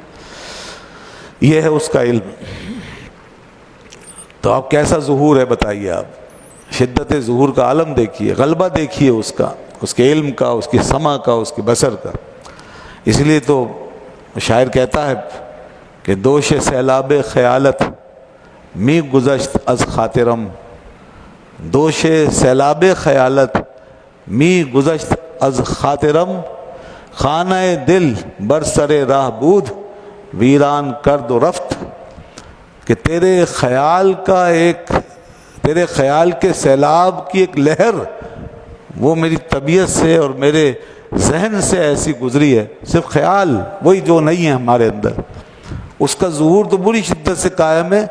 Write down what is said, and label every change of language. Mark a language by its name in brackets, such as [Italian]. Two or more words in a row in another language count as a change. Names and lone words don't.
[Urdu] یہ ہے اس کا علم۔ تو اب کیسا ظہور ہے بتائیے آپ، شدت ظہور کا عالم دیکھیے، غلبہ دیکھیے اس کا، اس کے علم کا، اس کی سمع کا، اس کی بصر کا۔ اس لیے تو شاعر کہتا ہے کہ [Persian] دوش سیلاب خیالت می گذشت از خاطرم، دوش سیلاب خیالت می گذشت از خاطرم، خانہ دل بر سر راہ بود ویران کرد و رفت، [Urdu] کہ تیرے خیال کے سیلاب کی ایک لہر وہ میری طبیعت سے اور میرے ذہن سے ایسی گزری ہے، صرف خیال وہی جو نہیں ہے ہمارے اندر، اس کا ظہور تو بری شدت سے قائم ہے۔